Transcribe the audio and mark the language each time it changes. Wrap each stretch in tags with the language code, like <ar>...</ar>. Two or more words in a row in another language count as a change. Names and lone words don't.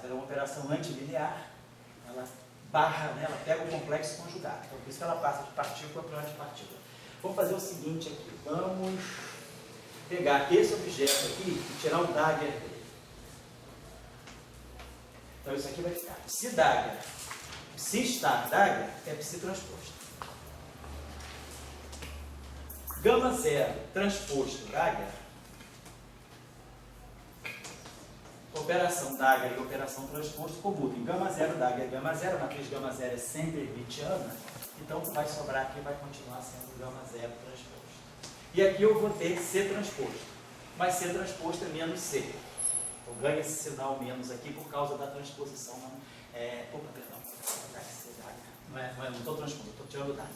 <pt>Ela é uma operação antilinear, ela barra, né, ela pega o complexo conjugado. Então por isso que ela passa de partícula para antipartícula. Vamos fazer o seguinte aqui, vamos pegar esse objeto aqui e tirar o Dagger dele. Então isso aqui vai ficar psi Dagger. Psi star Dagger é psi transposto. Gama zero transposto Dagger, operação Dagger e operação transposto comutam. Gama zero, Dagger, gama zero, a matriz gama zero é sempre hermitiana, então o que vai sobrar aqui vai continuar sendo gama zero transposto. E aqui eu vou ter C transposto, mas C transposto é menos C. Então ganha esse sinal menos aqui por causa da transposição. Não estou transposto, estou tirando o Dagger.</pt>